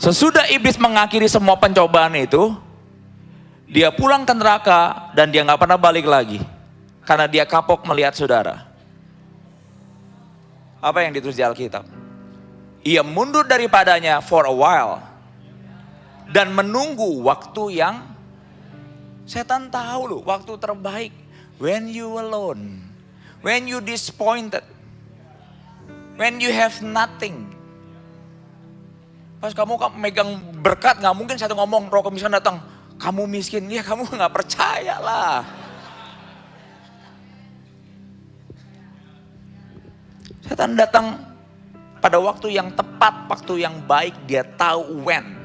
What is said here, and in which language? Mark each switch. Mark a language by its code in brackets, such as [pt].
[id] Sesudah iblis mengakhiri semua pencobaan itu, dia pulang ke neraka dan dia nggak pernah balik lagi. Karena dia kapok melihat saudara. Apa yang ditulis di Alkitab? Ia mundur daripadanya for a while. Dan menunggu waktu yang setan tahu loh, waktu terbaik. [en] When you alone, when you disappointed, when you have nothing. [id] Pas kamu megang berkat, gak mungkin satu ngomong, roh kemiskinan datang, kamu miskin, ya kamu gak percaya lah. Setan datang pada waktu yang tepat, waktu yang baik, dia tahu when.